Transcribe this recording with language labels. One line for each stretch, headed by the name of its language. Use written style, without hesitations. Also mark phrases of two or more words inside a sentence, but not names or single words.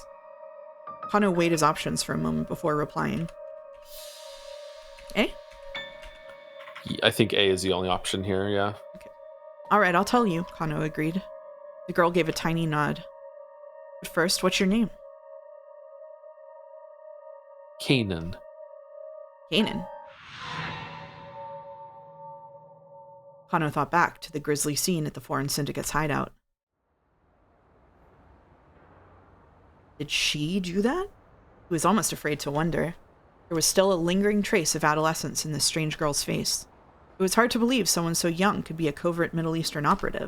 English: Kano weighed his options for a moment before replying. A? I think A is the only option here, yeah. Okay. All right, I'll tell you, Kano agreed. The girl gave a tiny nod. But first, what's your name? Kanan. Kanan. Kano thought back to the grisly scene at the Foreign Syndicate's hideout. Did she do that? He was almost afraid to wonder. There was still a lingering trace of adolescence in this strange girl's face. It was hard to believe someone so young could be a covert Middle Eastern operative.